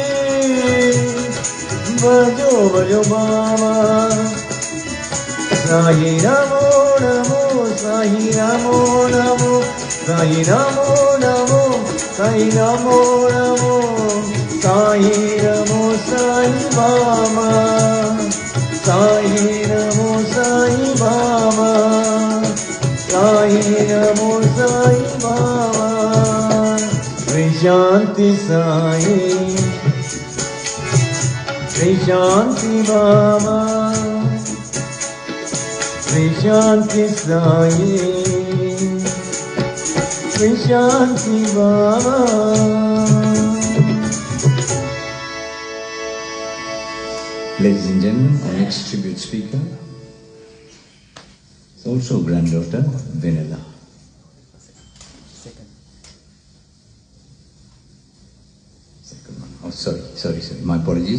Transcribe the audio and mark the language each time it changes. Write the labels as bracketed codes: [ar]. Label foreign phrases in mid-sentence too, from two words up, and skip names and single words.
[hi] भजो भजो बाबा साई नमो नमो साई नमो नमो साई नमो नमो साई नमो नमो साई नमो साई बाबा साई नमो साई बाबा साई नमो साई बाबा शांति साई श्री शांति बाबा श्री शांति साई श्री शांति बाबा. [en] Ladies and gentlemen, our next tribute speaker is also granddaughter Vanilla. Oh, sorry. My apologies.